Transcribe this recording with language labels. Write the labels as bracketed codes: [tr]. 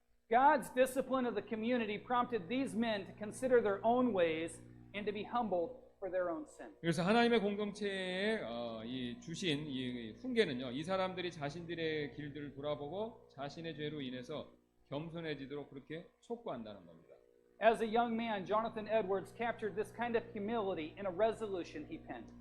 [en] God's discipline of the community prompted these men to consider their own ways and to be humbled for their own sin. [ko] 그래서 하나님의 공동체에 이 주신 이 훈계는요, 이 사람들이 자신들의 길들을 돌아보고 자신의 죄로 인해서 겸손해지도록 그렇게 촉구한다는 겁니다. [en] As a young man, Jonathan Edwards captured this kind of humility in a resolution he penned.